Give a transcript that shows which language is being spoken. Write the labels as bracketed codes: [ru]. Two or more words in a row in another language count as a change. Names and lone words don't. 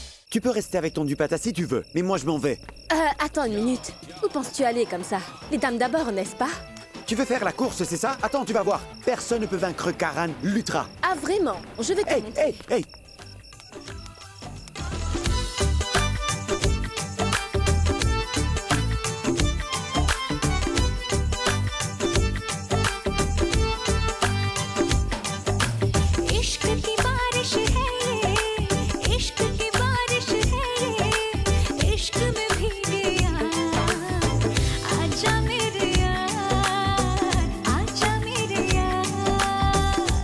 [fr] Tu peux rester avec ton Dupata si tu veux, mais moi je m'en vais. Attends une minute. Où penses-tu aller comme ça? Les dames d'abord, n'est-ce pas? Tu veux faire la course, c'est ça? Attends, tu vas voir. Personne ne peut vaincre Karan Lutra. Ah vraiment? Je vais te Hey, montrer. hey! [hi] इश्क की बारिश है ये, इश्क की बारिश है ये, इश्क में भीगे यार, आजा मेरे यार, आजा मेरे यार।